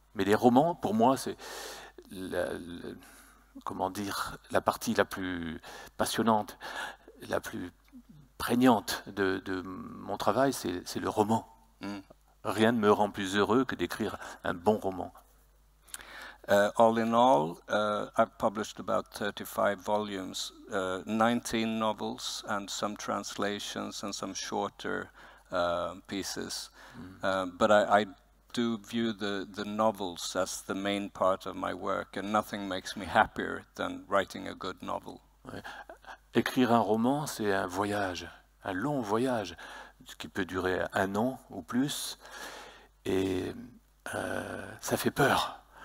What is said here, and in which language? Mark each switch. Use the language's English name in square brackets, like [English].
[French] Mais les romans, pour moi, c'est comment dire, la partie la plus passionnante, la plus prégnante de mon travail, c'est le roman. Rien ne me rend plus heureux que d'écrire un bon roman. [English] All in all, I've published about 35 volumes, 19 novels and some translations and some shorter pieces. But I do view the novels as the main part of my work, and nothing makes me happier than writing a good novel. [French] Ouais. Écrire un roman, c'est un voyage, un long voyage, qui peut durer 1 an ou plus, et ça fait peur.